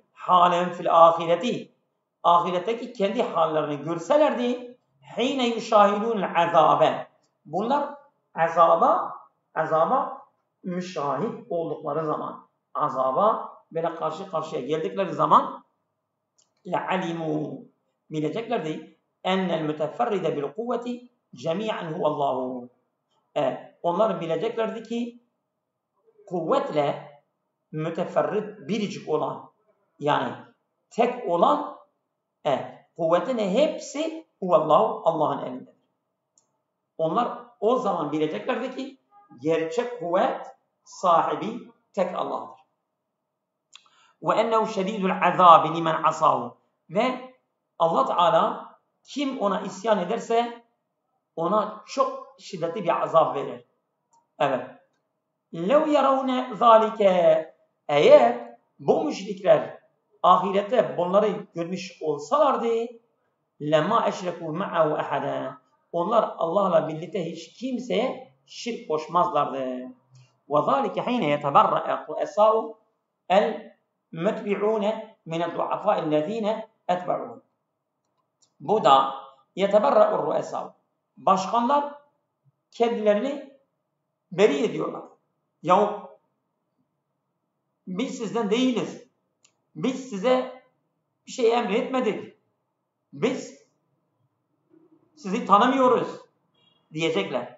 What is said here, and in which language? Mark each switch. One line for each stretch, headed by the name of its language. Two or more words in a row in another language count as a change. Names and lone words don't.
Turkish: Halen
Arabic: في الآخرة.
Turkish: Ahiretteki kendi hallerini görselerdi.
Arabic: حين يشاهدون العذاب.
Turkish: Bunlar azaba müşahit oldukları zaman, azaba böyle karşı karşıya geldikleri zaman لَعَلِمُوا bileceklerdi
Arabic: اَنَّ الْمُتَفَرِّدَ بِالْقُوَّةِ جَمِيعًا هُوَ اللّٰهُ.
Turkish: Onlar bileceklerdi ki kuvvetle müteferrid biricik olan, yani tek olan kuvvetin hepsi huvallahu, Allah'ın elindedir. Onlar o zaman bileceklerdi ki gerçek kuvvet sahibi tek Allah'tır.
Arabic: وَاَنَّهُ شَد۪يدُ الْعَذَابِ لِمَنْ عَصَاهُ.
Turkish: Ve Allah Teala kim ona isyan ederse ona çok şiddetli bir azap verir. Evet.
Arabic: لَوْ يَرَوْنَ ذَٰلِكَ.
Turkish: Eğer bu müşrikler ahirette bunları görmüş olsalardı
Arabic: لَمَا اَشْرَكُوا مَعَهُ اَحَدًا.
Turkish: Onlar Allah'la birlikte hiç kimseye şirk koşmazlardı.
Arabic: وَذَٰلِكَ حِينَ يَتَبَرَّأَ رُؤَسَاءُ الْمُتْبِعُونَ مِنَ الضُّعَفَاءِ الَّذ۪ينَ اَتْبَعُونَ.
Turkish: Bu da
Arabic: يَتَبَرَّأُ الرُّؤَسَاءُ.
Turkish: Başkanlar kendilerini beri ediyorlar. Yahu biz sizden değiliz. Biz size bir şey emretmedik. Biz sizi tanımıyoruz diyecekler.